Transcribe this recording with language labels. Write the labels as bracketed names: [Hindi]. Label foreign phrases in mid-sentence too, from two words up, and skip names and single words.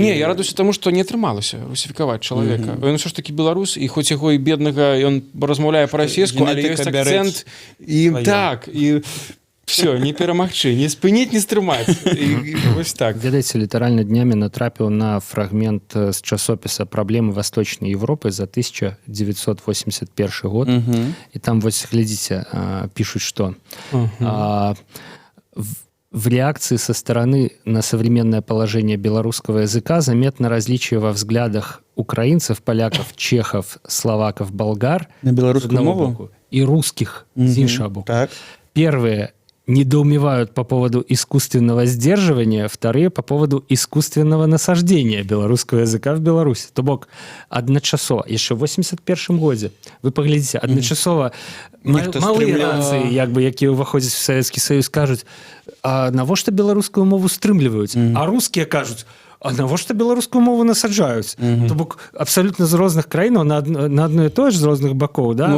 [Belarusian] Не, я радуюся таму, што не атрымалася русіфікаваць чалавека. Ён ўсё ж такі беларус, і хоць яго і беднага, ён размаўляе па-расейску, але ёсць акцэнт, і так, і все, не перамагчы, не спыніць, не стрымаць. І вось так. Ведаеце, літаральна днямі натрапіў на фрагмент з часопіса «Праблемы Восточнай Европы» за 1981 год. І там, вось, глядзіце, [Russian] пишут, что... В реакции со стороны на современное положение белорусского языка заметно различие во взглядах украинцев, поляков, чехов, словаков, болгар на белорусскую мову и русских с [Belarusian] іншого боку. [Russian] Так. Первые недоумевают по поводу искусственного сдерживания, вторые по поводу искусственного насаждения белорусского языка в Беларуси. [Belarusian] То бок адначасова, [Russian] еще в [Belarusian] 81 годзе, [Russian] вы поглядите, [Belarusian] адначасова малые нации, як бы, якія ўваходзяць [Russian] в Советский Союз, [Belarusian] кажуць, а навошта беларускую мову стрымліваюць? А русские кажуць, а навошта беларускую мову насаджаюць? То бок абсолютно з розных краінаў на одно і тое ж з розных бакоў, да?